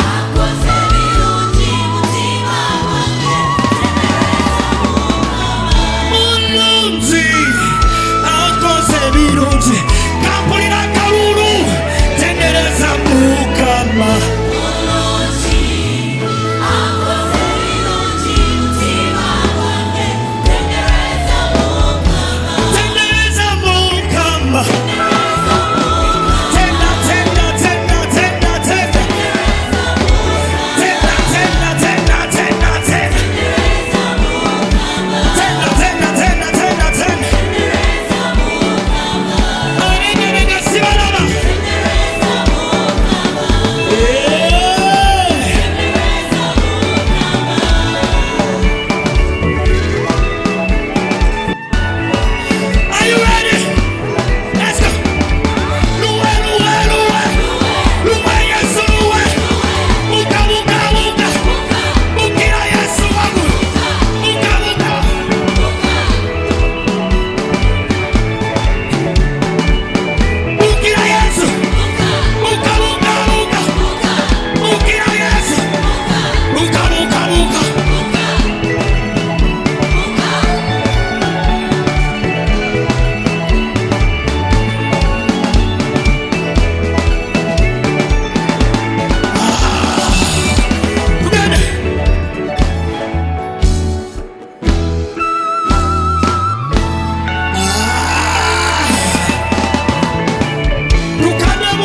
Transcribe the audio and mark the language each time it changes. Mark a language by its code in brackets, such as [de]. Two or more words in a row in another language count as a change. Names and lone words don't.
[lg] Mulungi akoze birungi kampulira kalulu tendereza Mukama. Tendereza Mukama. Tenda, tenda, tenda, tenda, tenda. Tenda, tenda, tenda, tenda, tenda. Tenda, tenda, tenda, tenda, tenda. Arengerenge sibalaba. [en] Are you ready? Let's go. [lg] Luwe, luwe, luwe. Luwe Yesu luwe. Muka, muka, muka. Mukira Yesu wangu. Muka, muka. Mukira Yesu. Muka, muka, muka. Mukira Yesu. Muka, muka, muka. [en] Together. [lg] Tukadamu.